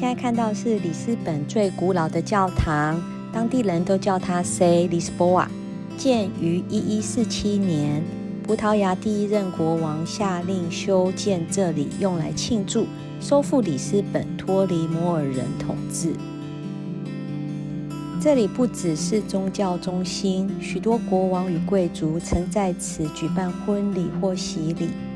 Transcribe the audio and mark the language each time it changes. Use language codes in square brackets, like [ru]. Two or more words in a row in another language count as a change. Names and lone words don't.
[zh] 看到是里斯本最古老的教堂，當地人都叫它 Sei Lisboa，建於1147年，葡萄牙第一任國王下令修建這裡，用來慶祝收復里斯本脫離摩爾人統治。這裡不只是宗教中心，許多國王與貴族曾在此舉辦婚禮或洗禮。